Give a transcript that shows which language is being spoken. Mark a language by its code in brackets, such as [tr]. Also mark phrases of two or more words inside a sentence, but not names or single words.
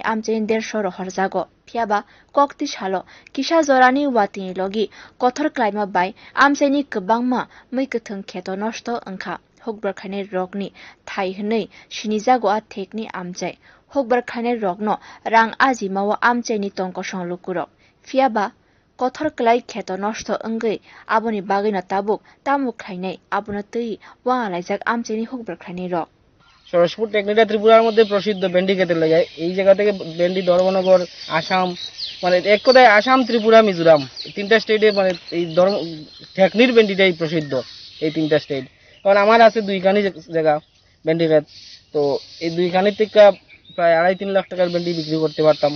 [trp] amjeni 150 ro horjago fiaba kokti shalo kisha jorani watini logi kothor klaima bai amjeni kwbangma muikothung kheto nosto angkha hokbar khainai rokni thai hnei sinijago a thekni amjai hokbar khainai rokno rang ajimao amjeni tongko songlukuro fiaba kothor klai kheto nosto angei aboni bagina tabuk tamuk khainai abona tui wa laijak amjeni hokbar khainai rok [bn] সরসপুর টেকনিটা ত্রিপুরার মধ্যে প্রসিদ্ধ ভেন্ডি খেতে লাগে। এই জায়গা থেকে ভেন্ডি ধর্মনগর আসাম মানে এক কথায় আসাম ত্রিপুরা মিজোরাম তিনটা স্টেটে মানে এই টেকনির ভেন্ডিটাই প্রসিদ্ধ এই তিনটা স্টেট। কারণ আমার আছে দুইখানি জায়গা ভেন্ডি খেত, তো এই দুইখানির থেকে প্রায় 2.5-3 লাখ টাকার ভেন্ডি বিক্রি করতে পারতাম।